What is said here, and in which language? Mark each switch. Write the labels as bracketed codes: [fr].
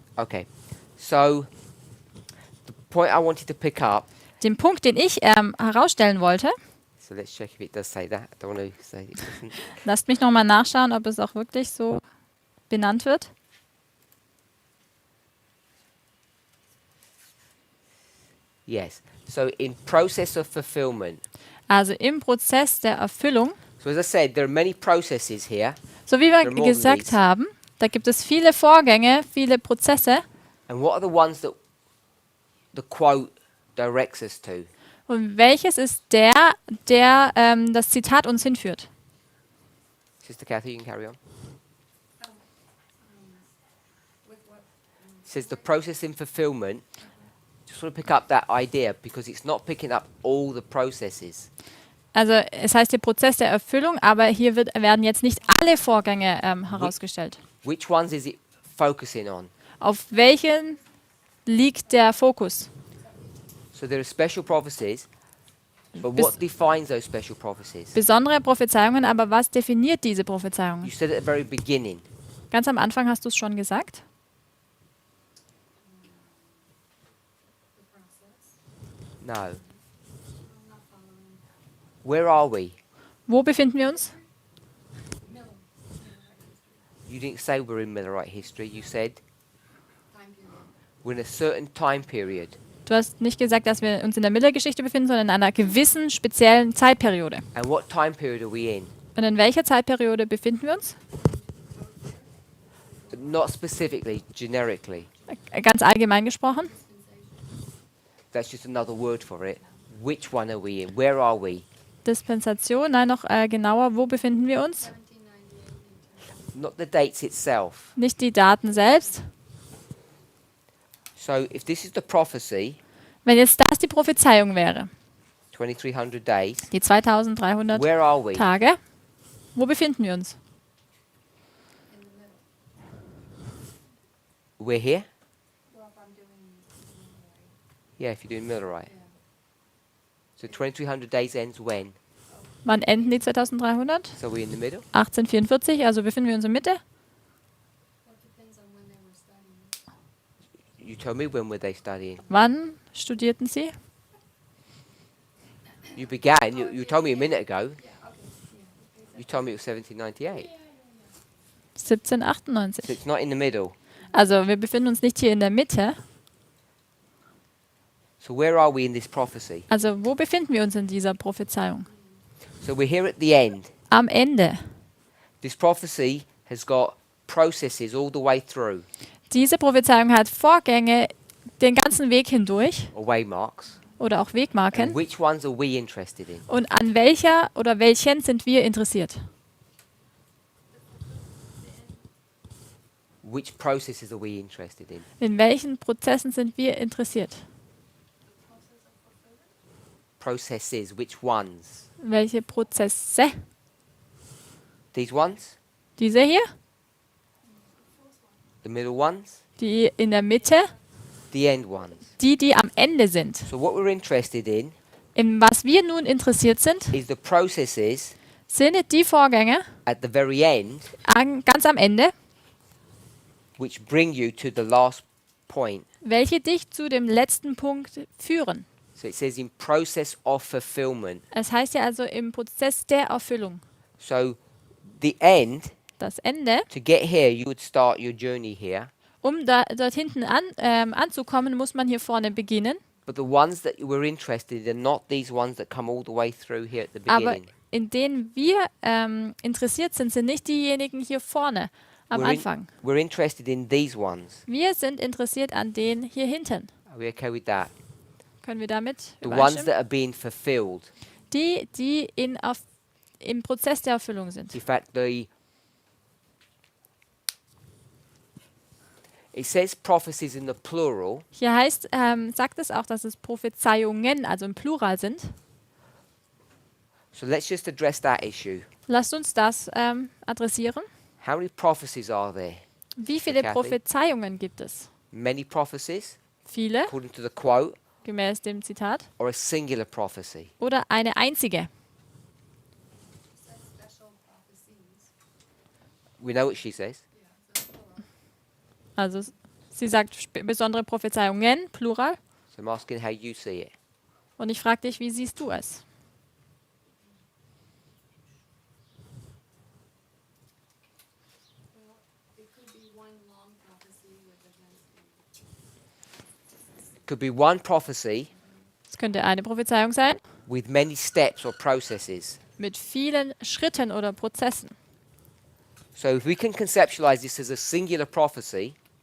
[en] Okay, so the point I wanted to pick up. [de] Den Punkt, den ich herausstellen wollte, [en] So let's check if it does say that. I don't want to say it doesn't. [de] lasst mich nochmal nachschauen, ob es auch wirklich so benannt wird. [en] Yes. So in process of fulfillment. [de] Also im Prozess der Erfüllung, [en] So as I said, there are many processes here, [de] so wie wir [en] There are more than [de] gesagt [en] these. [de] haben, da gibt es viele Vorgänge, viele Prozesse. [en] and what are the ones that the quote directs us to? [de] Und welches ist der das Zitat uns hinführt? [en] Sister Kathy, you can carry on. With what? It says the process in fulfillment. Just want to pick up that idea because it's not picking up all the processes. [de] Also es heißt der Prozess der Erfüllung, aber hier werden jetzt nicht alle Vorgänge herausgestellt. [en] Which ones is it focusing on? [de] Auf welchen liegt der Fokus? [en] So there are special prophecies, but [de] Bes- [en] what defines those special prophecies? [de] Besondere Prophezeiungen, aber was definiert diese Prophezeiungen? [en] You said at the very beginning. [de] Ganz am Anfang hast du es schon gesagt. [en] No. I'm not following. Where are we? [de] Wo befinden wir uns? [en] Middle. You didn't say we're in Millerite history. You said Time period. we're in a certain time period. [de] Du hast nicht gesagt, dass wir uns in der Millergeschichte befinden, sondern in einer gewissen speziellen Zeitperiode. [en] And what time period are we in? [de] Und in welcher Zeitperiode befinden wir uns? [en] Not specifically, generically. [de] Ganz allgemein gesprochen. [en] That's just another word for it. Which one are we in? Where are we? [de] Dispensation, nein, noch genauer, wo befinden wir uns? [en] 1798 Not the dates itself. [de] Nicht die Daten selbst. [en] So if this is the prophecy, [de] Wenn jetzt das die Prophezeiung wäre, [en] 2300 days, [de] die 2300 [en] where are we? [de] Tage, wo befinden wir uns? [en] in the middle. We're here? Well, if I'm doing right. Yeah, if you're doing Millerite. Yeah. So 2300 days ends when? [de] Wann enden die 2300? [en] So we're in the middle? [de] 1844, also befinden wir uns in der Mitte. [en] What depends on when they were studying. You told me when were they studying? [de] Wann studierten Sie? [en] You began, you told me a minute ago. Yeah, okay. Yeah. You told me it was 1798. [de] 1798. [en] So it's not in the middle. [de] Also wir befinden uns nicht hier in der Mitte. [en] So where are we in this prophecy? [de] Also wo befinden wir uns in dieser Prophezeiung? [en] So we're here at the end. [de] Am Ende. [en] This prophecy has got processes all the way through, [de] Diese Prophezeiung hat Vorgänge den ganzen Weg hindurch [en] or waymarks. [de] oder auch [en] And [de] Wegmarken. [en] which ones are we interested in? [de] Und an welcher oder welchen sind wir interessiert? [en] Which processes are we interested in? [de] In welchen Prozessen sind wir interessiert? [en] Processes, which ones? [de] Welche Prozesse? [en] These ones? [de] Diese hier? [en] The middle ones? [de] Die in der Mitte? [en] The end ones? [de] Die am Ende sind. [en] So what we're interested in [de] In was wir nun interessiert sind, [en] is the processes [de] sind die Vorgänge [en] at the very end [de] ganz am Ende, [en] which bring you to the last point. [de] welche dich zu dem letzten Punkt führen. [en] So it says in process of fulfillment. [de] Es heißt ja also im Prozess der Erfüllung. [en] So the end, [de] Das Ende, [en] to get here, you would start your journey here. [de] um dort hinten anzukommen, muss man hier vorne beginnen. [en] But the ones that we're interested in are not these ones that come all the way through here at the [de] Aber [en] beginning. [de] in denen wir interessiert sind, sind nicht diejenigen hier vorne am Anfang. [en] We're interested in these ones. [de] Wir sind interessiert an denen hier hinten. [en] Are we okay with that? [de] Können wir damit [en] The ones [de] übereinstimmen? [en] that are being fulfilled. [de] Die im Prozess der Erfüllung sind. [en] In fact, it says prophecies in the plural, [de] Hier heißt, sagt es auch, dass es Prophezeiungen, also im Plural sind. [en] so let's just address that issue. [de] Lasst uns das adressieren. [en] How many prophecies are there? [de] Wie viele [en] Kathy? [de] Prophezeiungen gibt es? [en] Many prophecies, [de] Viele, [en] according to the quote, [de] gemäß dem Zitat, [en] or a singular prophecy? [de] oder eine einzige? [en] Says special prophecies. We know what she says. Yeah, so plural. [de] Also sie sagt besondere Prophezeiungen, Plural. [en] So I'm asking how you see it. [de] Und ich frage dich, wie siehst du es? [en] Well, it could be one long prophecy with events. Could be one prophecy [de] Es könnte eine Prophezeiung sein, [en] with many steps or processes. [de] mit vielen Schritten oder Prozessen. [en] So if we can conceptualize this as a singular prophecy,